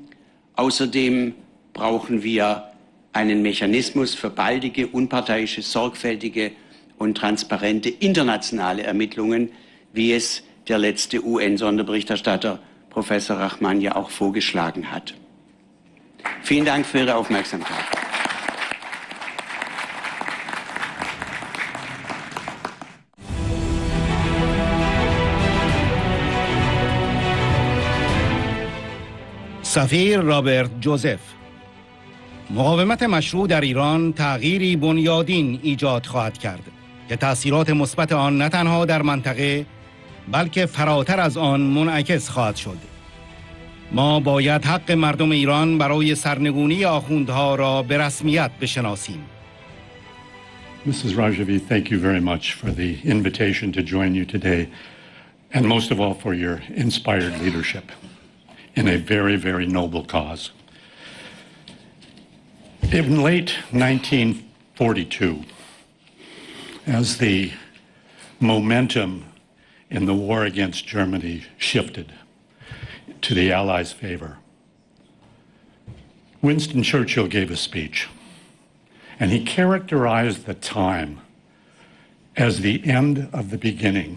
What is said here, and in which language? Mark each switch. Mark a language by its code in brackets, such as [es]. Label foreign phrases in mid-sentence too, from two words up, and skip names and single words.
[de] Außerdem brauchen wir einen Mechanismus für baldige, unparteiische, sorgfältige und transparente internationale Ermittlungen, wie es der letzte UN-Sonderberichterstatter Professor Rahman ja auch vorgeschlagen hat. Vielen Dank für Ihre Aufmerksamkeit. [fa] سفیر رابرت جوزف: مقاومت مشروع در ایران تغییری بنیادین ایجاد خواهد کرد که تأثیرات مثبت آن نه تنها در منطقه بلکه فراتر از آن منعکس خواهد شد. ما باید حق مردم ایران برای سرنگونی آخوندها را به رسمیت بشناسیم. [en] Mrs. Rajvi, thank you very much for the invitation to join you today, and most of all for your inspired leadership in a very, very noble cause. In late 1942, as the momentum in the war against Germany shifted to the Allies' favor, Winston Churchill gave a speech, and he characterized the time as the end of the beginning.